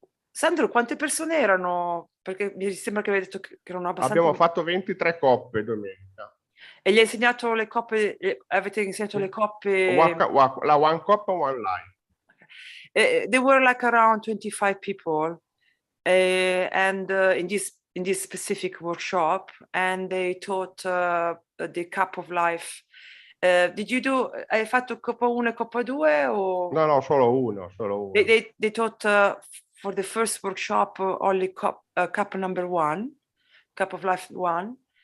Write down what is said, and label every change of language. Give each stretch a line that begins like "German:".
Italian: Sandro, quante persone erano? Perché mi sembra che avevi detto che erano abbastanza... Abbiamo fatto 23 coppe domenica. E gli hai insegnato le coppe, avete insegnato le coppe...
English: La one cup and one line. There were like around 25 people and in this specific workshop, and they taught the cup of life. Did you do,
Italian: hai fatto coppa 1 e coppa 2 o? No, solo uno.
English: They taught for the first workshop only cup number 1, cup of life 1.